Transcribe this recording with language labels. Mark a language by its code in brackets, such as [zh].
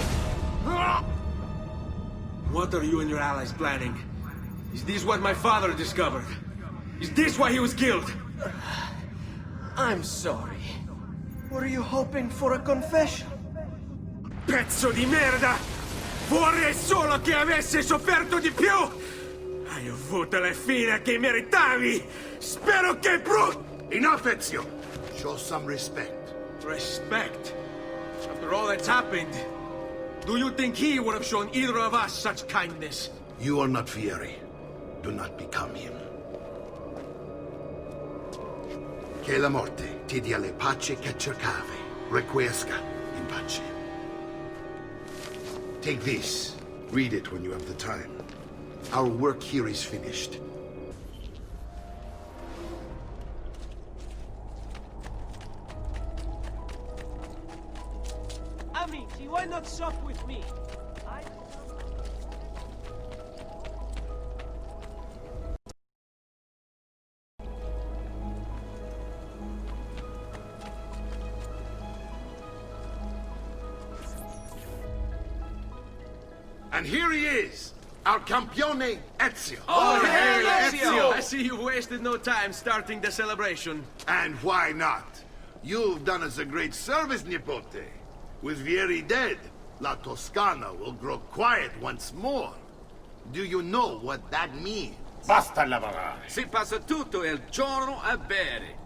[en] What are you and your allies planning? Is this what my father discovered? Is this why he was killed? I'm sorry. Were you hoping for a confession? [it] Pezzo di merda! Vorrei solo che avesse sofferto di più! Hai avuto la fine che meritavi! Spero che [en] Enough, Ezio! Show some respect. Respect? After all that's happened, do you think he would have shown either of us such kindness? You are not Fieri. Do not become him. [it] Che la morte ti dia le pace che cercavi. [la] Requiesca in pace. [en] Take this. Read it when you have the time. Our work here is finished. Amici, why not sup with me? And here he is, our campione Ezio. Oh, hey, Etzio! I see you've wasted no time starting the celebration. And why not? You've done us a great service, Nipote. With Vieri dead, La Toscana will grow quiet once more. Do you know what that means? [it] Basta lavorare. Si passa tutto il giorno a bere.